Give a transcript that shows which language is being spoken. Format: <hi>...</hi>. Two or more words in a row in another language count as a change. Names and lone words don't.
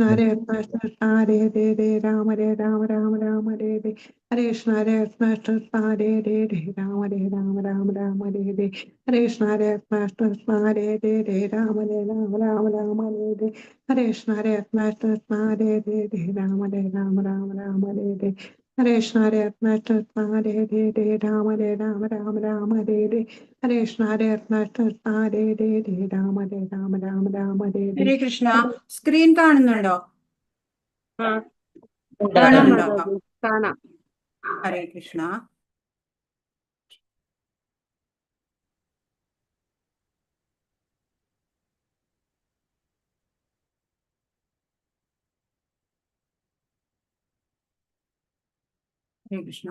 <sa>Hare Krishna Hare Hare Rama Rama Hare Hare Hare Krishna Hare Krishna Hare Hare Rama Rama Hare Hare Hare Krishna Hare Krishna Hare Hare Rama Rama Hare Hare Hare Krishna Hare Krishna Hare Hare Rama Rama Hare Hare ഹരേ കൃഷ്ണ ഹരേ കൃഷ്ണ ഹരേ ഹരേ ഹരേ രാമ ഹരേ രാമ രാമ രാമ ഹരേ ഹരേ ഹരേ കൃഷ്ണ ഹരേ കൃഷ്ണ ഹരേ ഹരേ ഹരേ രാമ ഹരേ രാമ രാമ രാമ ഹരേ ഹരേ. ഹരേ കൃഷ്ണ.</sa> <ml>സ്ക്രീൻ കാണുന്നുണ്ടോ? കാണാം കാണുന്നുണ്ടോ? മാതാജി, കാണാം.</ml> <sa>ഹരേ കൃഷ്ണ. ഹരേ കൃഷ്ണ.</sa>